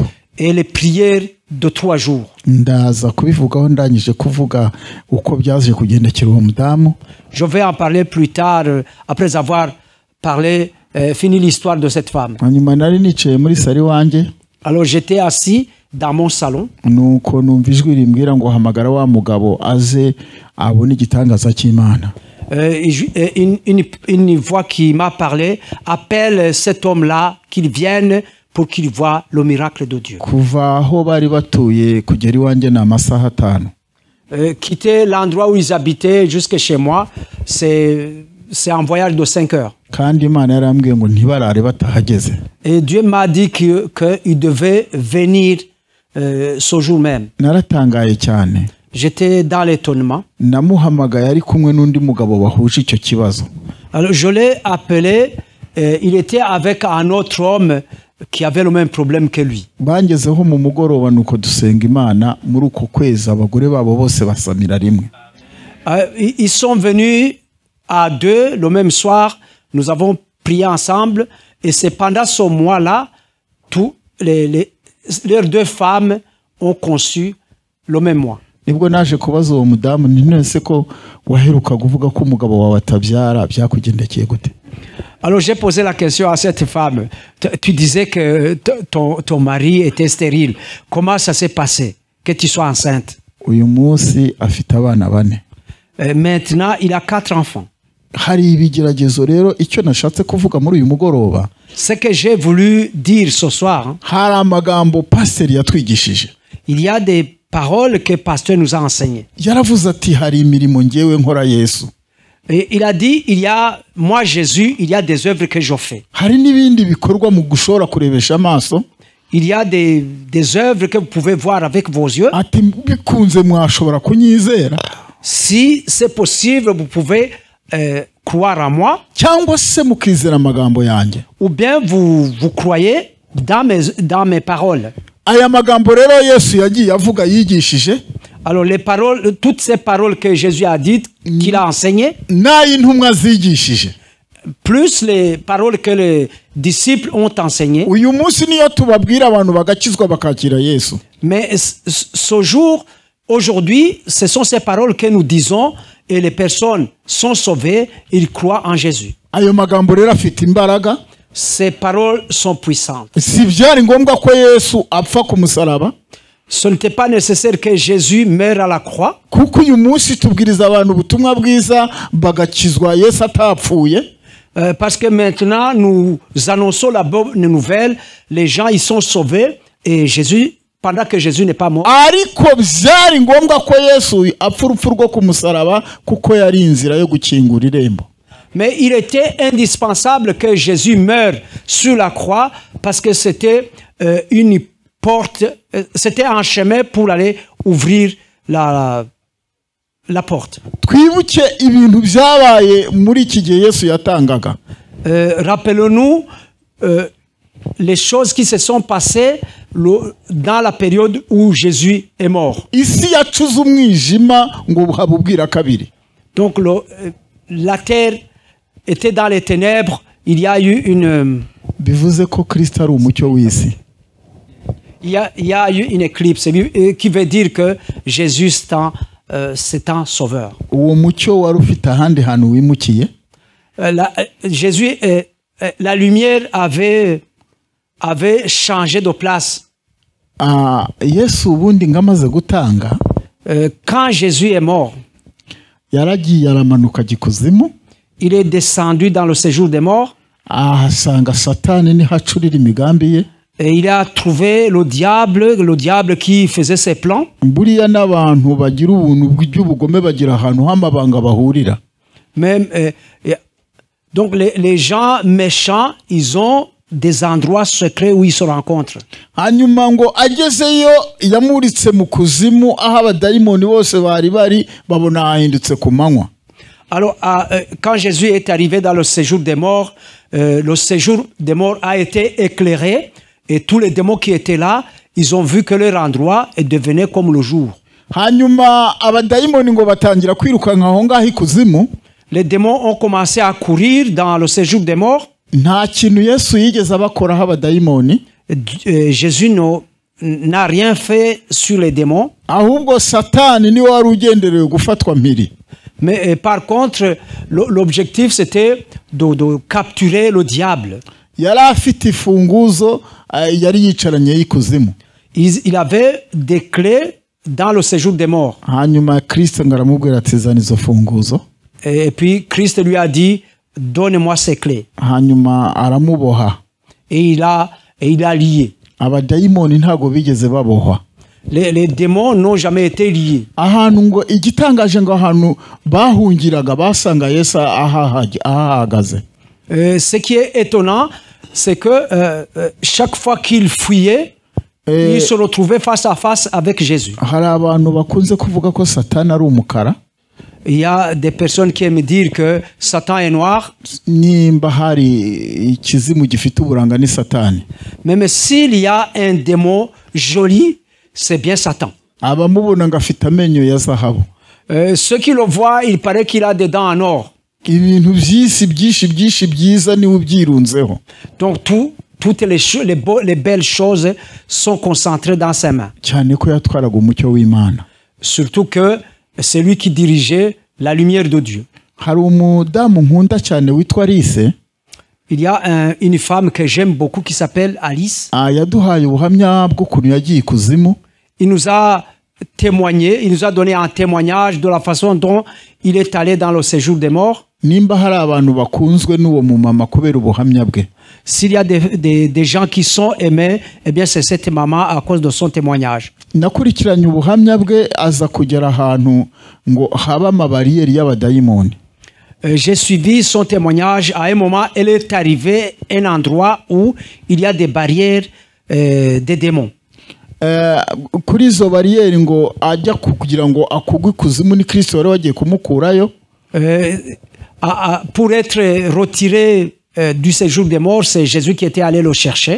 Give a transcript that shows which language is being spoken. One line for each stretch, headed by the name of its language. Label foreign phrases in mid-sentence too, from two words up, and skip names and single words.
French: et les prières de 3 jours.
Kinyarwanda: Ndaza kubivugaho ndangije kuvuga uko byaje kugendekera uwo mudamu.
French: Je vais en parler plus tard après avoir parlé, fini l'histoire de cette femme.
Kinyarwanda: Hanyuma nari nicaye muri sari wanjye,
French: Alors j'étais assis dans mon salon.
Kinyarwanda: nuko numva ijwi rimbwira ngo hamagara wa mugabo aze abone igitangaza cy'Imana.
French: Une voix qui m'a parlé appelle cet homme-là qu'il vienne pour qu'il voie le miracle de Dieu.
Kinyarwanda: Kuva aho bari batuye kugera iwanjye ni amasaha 5.
French: Quitter l'endroit où ils habitaient jusque chez moi, c'est un voyage de 5 heures.
Kinyarwanda: Kandi Imana yarambwiye ngo ntibarare batahageze.
French: Et Dieu m'a dit qu'il devait venir ce jour même.
Kinyarwanda: Naratangaye cyane.
French: J'étais dans l'étonnement.
Kinyarwanda: Namuhamagaye ari kumwe n'undi mugabo bahuje icyo kibazo.
French: Alors je l'ai appelé, il était avec un autre homme qui avait le même problème que lui.
Kinyarwanda: Bangezeho mu mugoroba nuko dusenga Imana muri uko kwezi abagore babo bose basamira rimwe.
French: Ils sont venus à 2 le même soir, nous avons prié ensemble et c'est pendant ce mois-là, leurs 2 femmes ont conçu le même mois.
Kinyarwanda: Nibwo naje kubaza uwo mudamu nti nese ko waheruka kuvuga ko umugabo wawe atabyara byakugendekeye gute?
French: Alors j'ai posé la question à cette femme. Tu disais que ton mari était stérile. Comment ça s'est passé que tu sois enceinte?
Kinyarwanda: Uyu munsi afite abana 4.
French: Maintenant, il a 4 enfants.
Kinyarwanda: Hari ibigeragezo rero icyo nashatse kuvuga muri uyu mugoroba.
French: Ce que j'ai voulu dire ce soir,
Kinyarwanda: hari amagambo pasteur yatwigishije.
French: Il y a des paroles que pasteur nous a enseignées.
Kinyarwanda: Yaravuze ati hari imirimo ngewe nkora Yesu.
French: Et il a dit, moi Jésus, il y a des œuvres que je fais.
Kinyarwanda: Hari n'ibindi bikorwa mu gushora kurebesha amaso.
French: Il y a des œuvres que vous pouvez voir avec vos yeux.
Kinyarwanda: Ati bikunze mwashobora kunyizera.
French: Si c'est possible, vous pouvez croire en moi.
Kinyarwanda: Cyangwa se mukizera amagambo yanjye.
French: Ou bien vous croyez dans mes paroles.
Kinyarwanda: Aya magambo rero Yesu yagiye avuga yigishije.
French: Alors les paroles, toutes ces paroles que Jésus a dites, qu'il a enseignées,
Kinyarwanda: n'ay'intumwa zigishije,
French: plus les paroles que les disciples ont enseignées.
Kinyarwanda: Uyu munsi niyo tubabwira abantu bagakizwa bakakira Yesu.
French: Mais ce jour, aujourd'hui, ce sont ces paroles que nous disons et les personnes sont sauvées, ils croient en Jésus.
Kinyarwanda: Ayo magambo rero afite imbaraga.
French: Ces paroles sont puissantes.
Kinyarwanda: Si byari ngombwa ko Yesu apfa ku musaraba,
French: ce n'était pas nécessaire que Jésus meure à la croix.
Kinyarwanda: Kuko uyu munsi tubwiriza abantu ubutumwa bwiza bagakizwa Yesu atapfuye.
French: Parce que maintenant nous annonçons la bonne nouvelle, les gens ils sont sauvés et Jésus, pendant que Jésus n'est pas mort.
Kinyarwanda: Ariko byari ngombwa ko Yesu apfa urupfu rwo ku musaraba kuko yari inzira yo gukingura irembo.
French: Mais il était indispensable que Jésus meure sur la croix parce que c'était une porte, c'était un chemin pour aller ouvrir la porte.
Kinyarwanda: Twibuke ibintu byabaye muri iki gihe Yesu yatangaga.
French: Rappelons-nous les choses qui se sont passées dans la période où Jésus est mort.
Kinyarwanda: Isi yacuze umwijima ngo buhabubwira kabiri.
French: Donc la terre était dans les ténèbres, il y a eu une...
Kinyarwanda: Bivuze ko Kristo ari umucyo w'isi.
French: Il y a eu une éclipse qui veut dire que Jésus c'est un sauveur.
Kinyarwanda: Uwo mucyo wari ufite ahandi hantu wimukiye.
French: Jésus, la lumière avait changé de place.
Kinyarwanda: Yesu ubundi ngamaze gutanga.
French: Quand Jésus est mort,
Kinyarwanda: yaragiye aramanuka gikuzimu.
French: Il est descendu dans le séjour des morts.
Kinyarwanda: Ahasanga Satani ni hacurira imigambi ye.
French: Et il a trouvé le diable qui faisait ses plans.
Kinyarwanda: buriya n'abantu bagira ubuntu bw'ubugome bagira ahantu h'amabanga bahurira.
French: Même, donc les gens méchants, ils ont des endroits secrets où ils se rencontrent.
Kinyarwanda: hanyuma ngo agezeyo yamuritse mu kuzimu aho abadayimoni bose bari babona hahindutse ku manywa.
French: Alors, quand Jésus est arrivé dans le séjour des morts a été éclairé et tous les démons qui étaient là, ils ont vu que leur endroit est devenu comme le jour.
Kinyarwanda: hanyuma abadayimoni ngo batangira kwirukanka aho ngaho ikuzimu.
French: Les démons ont commencé à courir dans le séjour des morts.
Kinyarwanda: nta kintu Yesu yigeze abakoraho abadayimoni.
French: Jésus n'a rien fait sur les démons.
Kinyarwanda: ahubwo Satani niwe wari ugenderewe gufatwa mpiri.
French: Mais par contre, l'objectif c'était de capturer le diable.
Kinyarwanda: yari afite ifunguzo yari yicaranye y'ikuzimu.
French: Il avait des clés dans le séjour des morts.
Kinyarwanda: hanyuma Kristo ngo aramubwira ati zana izo funguzo.
French: Et puis Christ lui a dit, donne-moi ces clés.
Kinyarwanda: hanyuma aramuboha.
French: Et il a lié.
Kinyarwanda: abadayimoni ntago bigeze babohwa.
French: Les démons n'ont jamais été liés.
Kinyarwanda: ahantu ngo igitangaje ngo ahantu bahungiraga basanga Yesu ahahagaze.
French: Ce qui est étonnant, c'est que chaque fois qu'il fuyait, il se retrouvait face à face avec Jésus.
Kinyarwanda: hari abantu bakunze kuvuga ko Satani ari umukara.
French: Il y a des personnes qui aiment dire que Satan est noir.
Kinyarwanda: nimba hari ikizimu gifite uburanga ni Satani.
French: Même s'il y a un démon joli, c'est bien Satan.
Kinyarwanda: abamubona ngo afite amenyo ya zahabu.
French: Ceux qui le voient, il paraît qu'il a des dents en or.
Kinyarwanda: ibintu byinshi byiza niwe ubyirunzeho.
French: Donc toutes les belles choses sont concentrées dans ses mains.
Kinyarwanda: cyane ko yatwaraga umucyo w'Imana.
French: Surtout que c'est lui qui dirigeait la lumière de Dieu.
Kinyarwanda: hari umudamu nkunda cyane witwa Alice.
French: Il y a une femme que j'aime beaucoup qui s'appelle Alice.
Kinyarwanda: yaduhaye ubuhamya bw'ukuntu yagiye ikuzimu.
French: Il nous a témoigné, il nous a donné un témoignage de la façon dont il est allé dans le séjour des morts.
Kinyarwanda: nimba hari abantu bakunzwe n'uwo mumama kubera ubuhamya bwe.
French: S'il y a des gens qui sont aimés, eh bien c'est cette maman à cause de son témoignage.
Kinyarwanda: nakurikiranye ubuhamya bwe aza kugera ahantu ngo haba amabariyeri y'abadayimoni.
French: J'ai suivi son témoignage. À un moment, elle est arrivée à un endroit où il y a des barrières des démons.
Kinyarwanda: kuri izo bariyeri ngo ajya kugira ngo akugwe ikuzimu ni Kristo wari wagiye kumukurayo.
French: Pour être retiré du séjour des morts, c'est Jésus qui était allé le chercher.